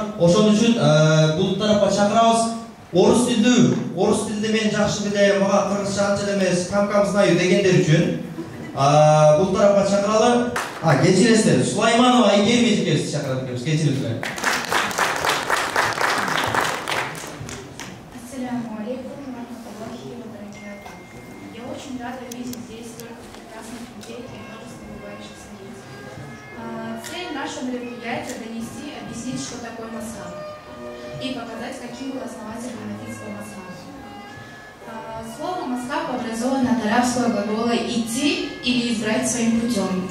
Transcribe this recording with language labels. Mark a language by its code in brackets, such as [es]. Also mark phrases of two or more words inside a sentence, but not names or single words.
[ky] Ошон үчүн бул тарапка чакырабыз. Орус тилди мен жакшы билем, мага кыргызча анча эле эмес, [ru] кам знаю [ky] дегендер үчүн бул тарапка чакыралы. Кечиресиздер, Сулайманова Айгерим эжекебизди чакырат экенбиз. Кечириңиздер. [ar] السلام عليكم ورحمة الله وبركاته. [ru] Я очень рада видеть здесь столько прекрасных людей и множество улыбающихся лиц. Цель нашего мероприятия — донести, объяснить, что такое мазхаб, и показать, каким был основатель ханафитского мазхаба. Слово мазхаб образовано от арабского глагола «идти» или «избрать своим путем».